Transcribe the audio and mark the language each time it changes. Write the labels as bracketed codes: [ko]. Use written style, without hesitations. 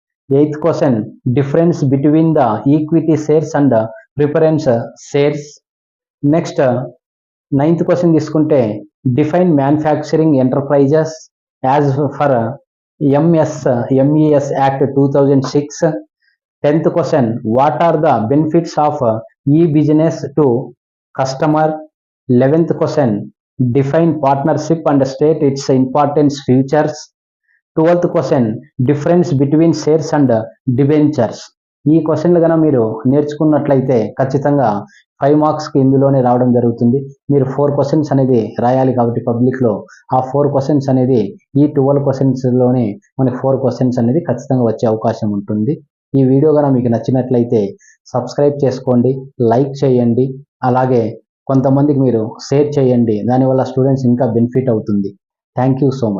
[en] Eighth question, difference between the equity shares and preference shares. Next ninth question తీసుకుంటే define manufacturing enterprises as per MSMEs act 2006. 10th question, what are the benefits of e-business to customer. 11th question, define partnership and state its importance features. 12th question, difference between shares and debentures. [te] ఈ క్వశ్చన్లు కనుక మీరు నేర్చుకున్నట్లయితే ఖచ్చితంగా 5 మార్క్స్కి ఇందులోనే రావడం జరుగుతుంది. మీరు 4 క్వశ్చన్స్ అనేది రాయాలి కాబట్టి పబ్లిక్లో ఆ 4 క్వశ్చన్స్ అనేది ఈ 12 క్వశ్చన్స్లోనే మనకి 4 క్వశ్చన్స్ అనేది ఖచ్చితంగా వచ్చే అవకాశం ఉంటుంది. ఈ వీడియో కనుక మీకు నచ్చినట్లయితే సబ్స్క్రైబ్ చేసుకోండి, లైక్ చేయండి, అలాగే కొంతమందికి మీరు షేర్ చేయండి. దానివల్ల స్టూడెంట్స్ ఇంకా బెనిఫిట్ అవుతుంది. [en] Thank you so much.